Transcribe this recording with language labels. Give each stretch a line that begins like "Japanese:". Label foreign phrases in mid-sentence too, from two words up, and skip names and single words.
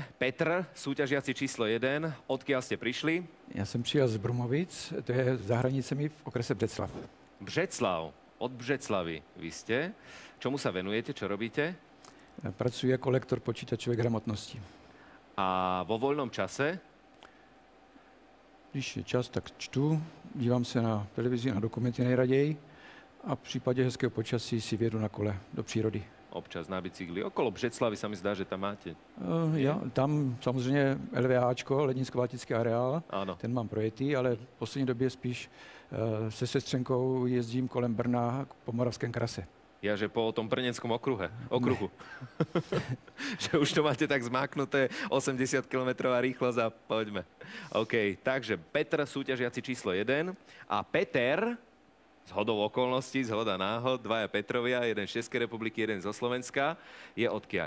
Slovak: Petr, súťažiaci číslo 1. Odkiaľ ste prišli?
Czech: Já jsem přijel z Brumovic, to je za hranicemi v okrese Břeclav.
Slovak: Břeclav. Od Břeclavy vy ste. Čomu sa venujete? Čo robíte?
Czech: Pracuji jako lektor počítačové gramotnosti.
Slovak: A vo voľnom čase?
Czech: Když je čas, tak čtu, dívám se na televizi, na dokumenty nejraději a v případě hezkého počasí si vědu na kole do přírody.
Slovak: Občas na bicykli. Okolo Břeclavy sa mi zdá, že tam máte.
Czech: Ja, tam samozřejmě LVAčko, Lednicko-Valtický areál,
Slovak: Áno.
Czech: ten mám projetý, ale v poslední době spíš se sestřenkou jezdím kolem Brna po Moravském krase.
Slovak: Ja, že po tom Brnenskom okruhu. Že už to máte tak zmáknuté, 80 km rýchlosť a poďme. OK, takže Petr, súťažiaci číslo 1 a Peter, zhodou okolností, zhoda náhod, 2 Petrovia, jeden z Českej republiky, jeden zo Slovenska, je odkiaľ?